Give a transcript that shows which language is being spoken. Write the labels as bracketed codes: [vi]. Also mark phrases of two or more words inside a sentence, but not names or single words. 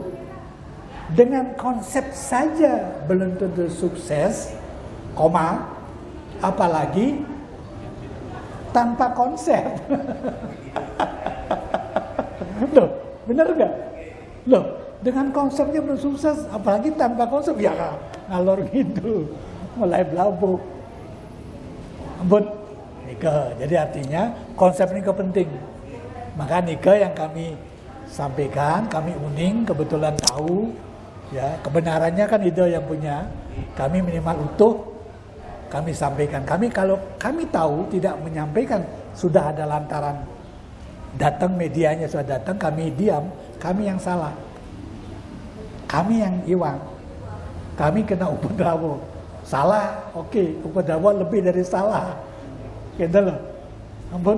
[id] Dengan konsep saja belum tentu sukses, apalagi tanpa konsep. Loh, bener gak? Loh, dengan konsepnya belum sukses, apalagi tanpa konsep, ya ngalor gitu, mulai belabuk. [ban] Ampun, Nika. [id] Jadi artinya konsep ini penting. Maka Nika yang kami sampaikan, kami uning, kebetulan tahu, ya kebenarannya kan ide yang punya, kami minimal utuh, kami sampaikan. Kalau kami tahu tidak menyampaikan, sudah ada lantaran datang medianya sudah datang, kami diam, kami yang salah, kami yang iwang, kami kena upadrawa, salah, oke, upadrawa lebih dari salah, gitu loh, ampun.